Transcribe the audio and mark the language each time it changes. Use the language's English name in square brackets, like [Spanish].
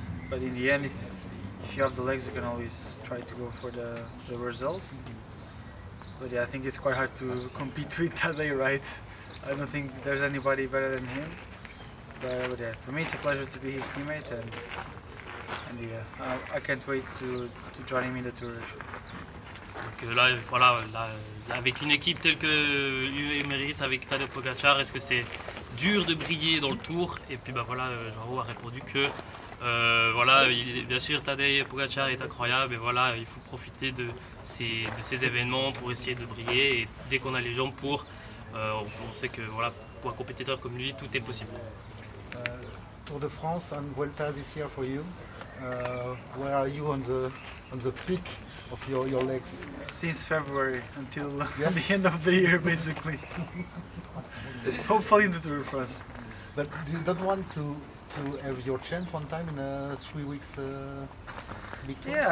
[English] But in the end, if you have the legs, you can always try to go for the result. But yeah, I think it's quite hard to compete with Tadej, right? I don't think there's anybody better than him. But yeah, for me it's a pleasure to be his teammate, and yeah, I can't wait to join him in the tour. [French] Donc là, voilà, avec une équipe telle que Emirates avec Tadej Pogačar, est-ce que c'est dur de briller dans le tour? Et puis bah voilà, João a répondu que Voilà, bien sûr Tadej Pogačar est incroyable et voilà, il faut profiter de ces événements pour essayer de briller et dès qu'on a les jambes on sait que voilà, pour un compétiteur comme lui, tout est possible. [English] Tour de France and Vuelta this year for you. Where are you on the peak of your legs? Since February until the end of the year, basically. Hopefully in the Tour de France. But you don't want to have your chance one time in a 3 weeks big tour?